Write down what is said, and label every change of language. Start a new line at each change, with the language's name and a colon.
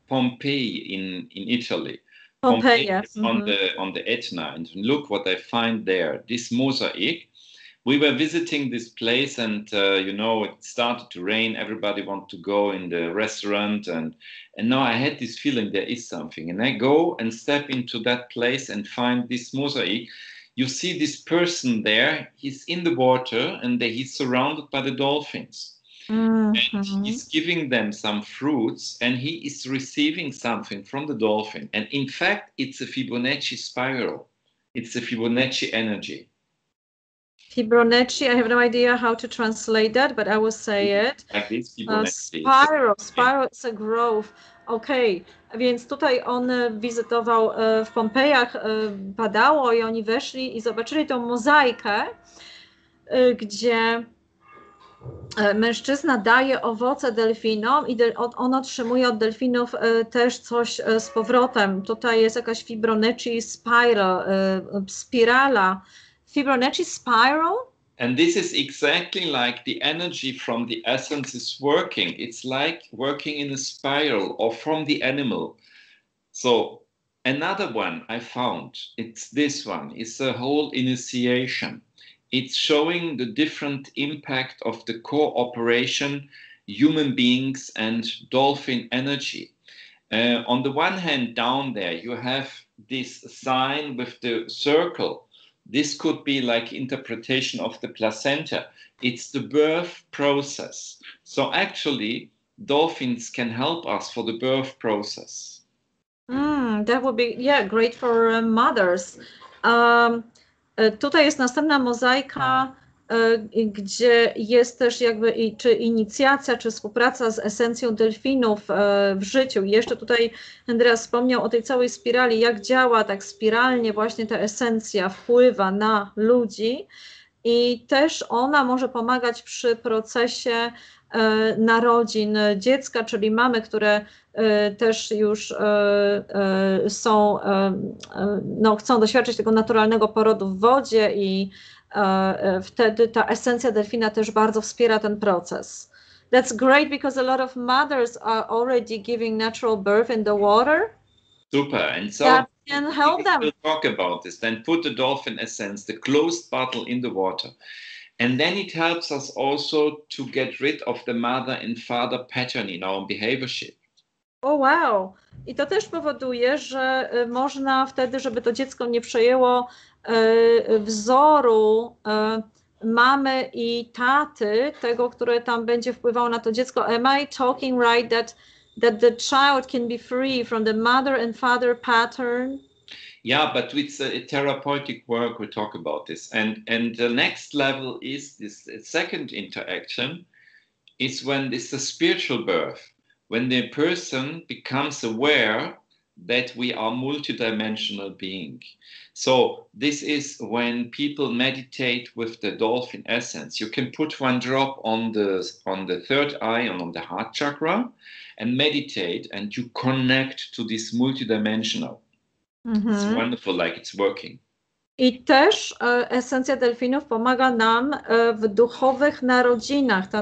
English: Pompejach in Italy.
Polish: Pompejach.
English: On the Etna, and look what I find there. This mosaic. We were visiting this place, and you know, it started to rain. Everybody wanted to go in the restaurant, and now I had this feeling there is something. And I go and step into that place and find this mosaic. You see this person there. He's in the water, and he's surrounded by the dolphins. And he's giving them some fruits, and he is receiving something from the dolphin. And in fact, it's a Fibonacci spiral. It's a Fibonacci energy. Fibonacci, I have no idea how to translate that, but I will say it. Like this, Fibonacci. Spiral is a growth.
Polish: Okej, więc tutaj on wizytował w Pompejach, badało i oni weszli i zobaczyli tą mozaikę, gdzie mężczyzna daje owoce delfinom i on otrzymuje od delfinów też coś z powrotem. Tutaj jest jakaś Fibonacci spiral, spirala.
English: Fibonacci spiral? And this is exactly like the energy from the essence is working. It's like working in a spiral or from the animal. So another one I found, it's this one. It's a whole initiation. It's showing the different impact of the cooperation, human beings and dolphin energy. On the one hand, down there, you have this sign with the circle. This could be like interpretation of the placenta. It's the birth process. So actually, dolphins can help us for the birth process. That would be, yeah, great for mothers.
Polish: Tutaj jest następna mozaika, gdzie jest też jakby czy inicjacja, czy współpraca z esencją delfinów w życiu. I jeszcze tutaj Andreas wspomniał o tej całej spirali, jak działa tak spiralnie właśnie ta esencja wpływa na ludzi i też ona może pomagać przy procesie narodzin dziecka, czyli mamy, które też już są, no, chcą doświadczyć tego naturalnego porodu w wodzie i wtedy ta esencja delfina też bardzo wspiera ten proces.
English: That's great because a lot of mothers are already giving natural birth in the water. Super, and so that can help them. We'll talk about this. Then put the dolphin essence, the closed bottle, in the water. And then it helps us also to get rid of the mother and father pattern in our behaviorship. O wow!
Polish: I to też powoduje, że można wtedy, żeby to dziecko nie przejęło wzoru mamy i taty, tego, które tam będzie wpływało na to dziecko.
English: Am I talking right that that the child can be free from the mother and father pattern. Yeah, but with therapeutic work, we talk about this. And the next level is this second interaction, is when it's a spiritual birth, when the person becomes aware that we are multidimensional being. So this is when people meditate with the dolphin essence. You can put one drop on the third eye and on the heart chakra and meditate, and you connect to this multidimensional. It's wonderful, like it's working.
Polish: I też esencja delfinów pomaga nam w duchowych narodzinach.